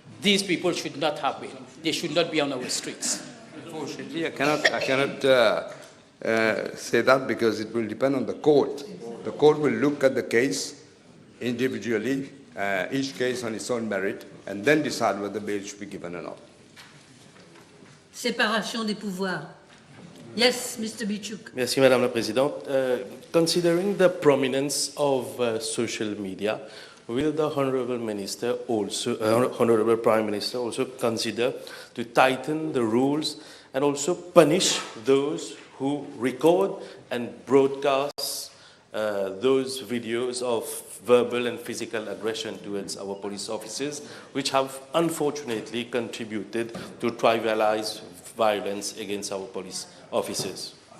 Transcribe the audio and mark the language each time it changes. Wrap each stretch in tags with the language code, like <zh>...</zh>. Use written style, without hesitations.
<en>These people should not have bail. They should not be on our streets. Unfortunately, I cannot say that because it will depend on the court. The court will look at the case individually, each case on its own merit, and then decide whether bail should be given or not.</en> <fr>Séparation des pouvoirs.</fr> <en>Yes, Mr. Bichuk.</en> <fr>Merci, Madame la Présidente.</fr> <en>Considering the prominence of social media, will the Honourable Minister also, Honourable Prime Minister also consider to tighten the rules and also punish those who record and broadcast those videos of verbal and physical aggression towards our police officers, which have unfortunately contributed to trivialize violence against our police officers?</en>